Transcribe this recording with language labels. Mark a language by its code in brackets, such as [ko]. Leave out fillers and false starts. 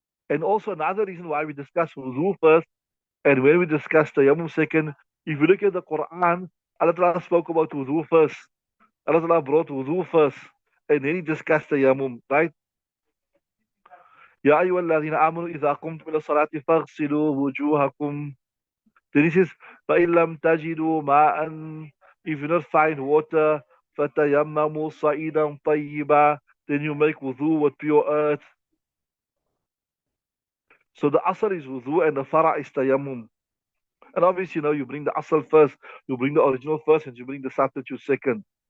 [en] And also another reason why we discuss wudu first, and when we discuss tayammum second, if you look at the Quran, Allah Ta'ala spoke about wudu first. Allah Ta'ala brought wudu first, and then he discussed tayammum, right? [ar] يا أيها الذين آمنوا إذا قمتم إلى الصلاة فاغسلوا وجوهكم. [en] Then he says, [ar] فإن لم تجدوا ماء, [en] if you not find water, [ar] فتيمموا صعيدا طيبا, [en] then you make wudu with pure earth. So the asr is wudu and the fara is tayammum. And obviously, you bring the asl first, you bring the original first, and you bring the substitute second.